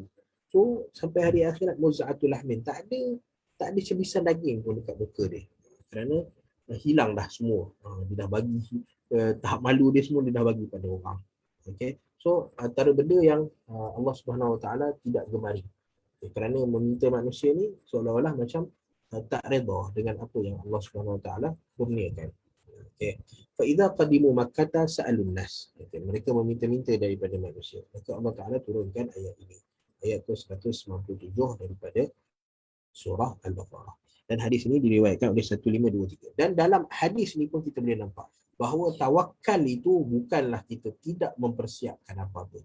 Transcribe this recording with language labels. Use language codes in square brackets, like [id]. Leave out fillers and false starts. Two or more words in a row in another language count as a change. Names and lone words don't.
[ms] So sampai hari akhirat [ar] مزعة لحم, [ms] tak ada cebisan daging pun dekat muka dia kerana hilang dah semua. Dia dah bagi tahap malu dia semua, dia dah bagi pada orang. Okay. So antara benda yang Allah [ar] سبحانه وتعالى [ms] tidak gemari, kerana meminta manusia ni seolah-olah macam tak redha dengan apa yang Allah [ar] سبحانه وتعالى [ms] kurniakan. Okay. [ar] فإذا قدموا مكة سألوا الناس. [ms] Okay. Mereka meminta-minta daripada manusia. Maka Allah Taala turunkan ayat ini. Ayat 197 daripada surah Al-Baqarah. Dan hadis ini diriwayatkan oleh 1523. Dan dalam hadis ini pun kita boleh nampak bahawa tawakal itu bukanlah kita tidak mempersiapkan apa-apa.